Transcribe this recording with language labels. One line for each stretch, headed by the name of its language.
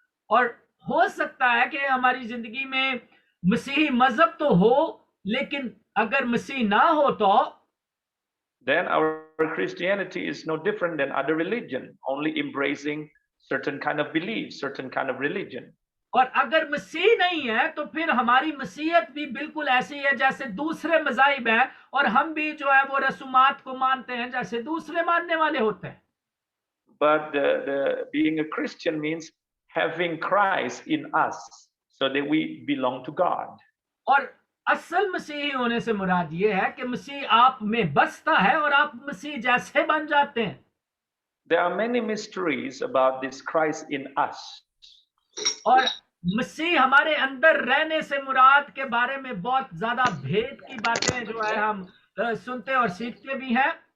Hindi: और हो सकता है कि हमारी जिंदगी में मसीही मजहब तो हो, लेकिन अगर मसीह ना हो तो
English: then our Christianity is no different than other religion, only embracing certain kind of belief, certain kind of religion.
Hindi: और अगर मसीह नहीं है तो फिर हमारी मसीहत भी बिल्कुल ऐसी है जैसे दूसरे मज़ाहिब हैं, और हम भी जो है वो रसूमात को मानते हैं जैसे दूसरे मानने वाले होते हैं।
English: But being a Christian means having Christ in us so that we belong to God.
Hindi: और असल मसीही होने से मुराद ये है कि मसीह आप में बसता है और आप मसीह जैसे बन जाते हैं।
English: There are many mysteries about this Christ in us.
Hindi: और मसीह हमारे अंदर रहने से मुराद के बारे में बहुत ज्यादा भेद की बातें जो है हम सुनते और सीखते भी हैं।